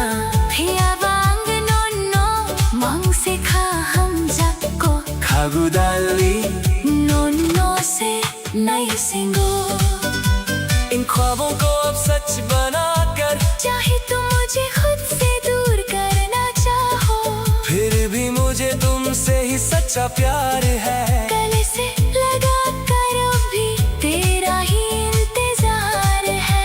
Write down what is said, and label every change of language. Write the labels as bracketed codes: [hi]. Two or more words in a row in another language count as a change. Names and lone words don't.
[trp] Phiya bang no no mang se kha hum jakko khagudali no no se nai singo [hi] इन ख्वाबों को अब सच बनाकर चाहे तुम मुझे खुद से दूर करना चाहो फिर भी मुझे तुमसे ही सच्चा प्यार है। गले से लगा कर भी तेरा ही इंतजार है।